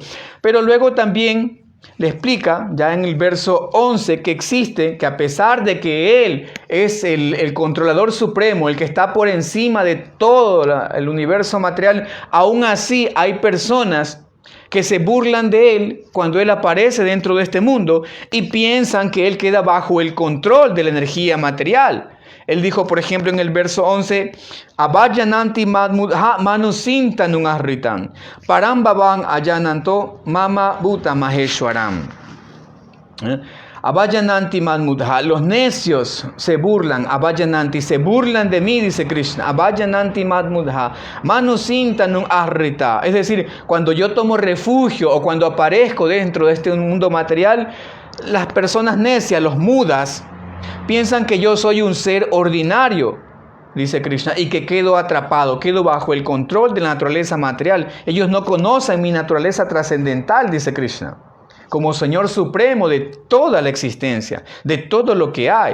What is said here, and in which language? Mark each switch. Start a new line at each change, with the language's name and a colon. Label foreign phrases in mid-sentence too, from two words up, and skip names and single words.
Spanish: Pero luego también le explica, ya en el verso 11, que a pesar de que Él es el controlador supremo, el que está por encima de todo el universo material, aún así hay personas que se burlan de Él cuando Él aparece dentro de este mundo y piensan que Él queda bajo el control de la energía material. Él dijo, por ejemplo, en el verso 11,
Sanskrit: Avayananti madmudha manusintanun ahritan, parambavan ayananto mama bhuta maheshwaram. Avayananti madmudha,
Spanish: los necios se burlan, Avayananti, se burlan de mí, dice Krishna.
Sanskrit: Avayananti madmudha manusintanun ahrita.
Spanish: Es decir, cuando yo tomo refugio o cuando aparezco dentro de este mundo material, las personas necias, los mudas, piensan que yo soy un ser ordinario, dice Krishna, y que quedo atrapado, quedo bajo el control de la naturaleza material. Ellos no conocen mi naturaleza trascendental, dice Krishna, como Señor Supremo de toda la existencia, de todo lo que hay.